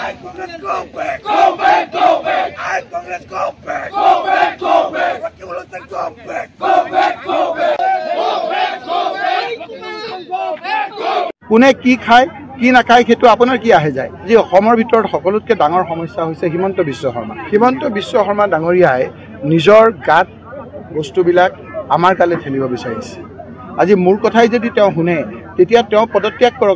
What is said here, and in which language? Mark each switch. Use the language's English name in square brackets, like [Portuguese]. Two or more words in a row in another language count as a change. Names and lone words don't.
[English] Congress, go back! Go back! Go back! I Congress, go back! Go back! Go back! What you want to go back? Go back! Go back! Go back! Go back! Go back! [Assamese] কোনে কি খায় কি নাখায় সেইটো আপোনাৰ কি আহে যায় যে অসমৰ ভিতৰত সকলোতকৈ ডাঙৰ সমস্যা হৈছে হিমন্ত বিশ্ব শৰ্মা। হিমন্ত বিশ্ব শৰ্মা ডাঙৰীয়াই নিজৰ গাত বস্তুবিলাক আমাৰ গালে ঠেলিব বিচাৰিছে। আজি মোৰ কথাই যদি তেওঁ শুনে তেতিয়া তেওঁ পদত্যাগ কৰক।